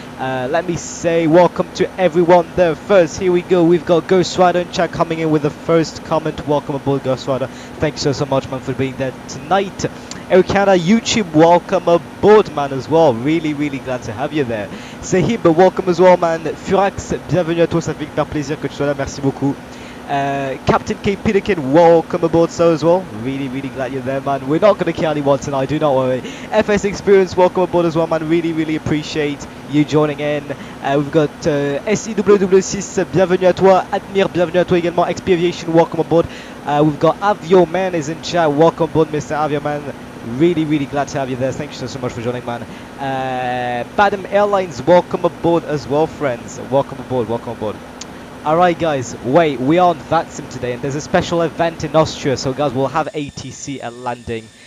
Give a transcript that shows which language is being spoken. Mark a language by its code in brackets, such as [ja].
[en] Let me say welcome to everyone there first. Here we go. We've got Ghost Rider in chat coming in with the first comment. Welcome aboard, Ghost Rider. Thanks so much, man, for being there tonight. Ericana YouTube, welcome aboard, man, as well. Really glad to have you there. Sahib, welcome as well, man. [fr] Furax, bienvenue à toi, ça fait hyper plaisir que tu sois là, merci beaucoup. [en] Captain K. Peterkin, welcome aboard, so as well. Really glad you're there, man. We're not going to kill anyone tonight, do not worry. FS Experience, welcome aboard as well, man. Really appreciate you joining in. We've got [fr] SEWW6, bienvenue à toi. Admire, bienvenue à toi également. [en] XP Aviation, welcome aboard. We've got Avio Man is in chat, welcome aboard, Mr. Avio Man. Really glad to have you there. Thank you so much for joining, man. Badam Airlines, welcome aboard as well, friends. Welcome aboard. Alright, guys, wait, we are on VATSIM today, and there's a special event in Austria, so guys, we'll have ATC at landing.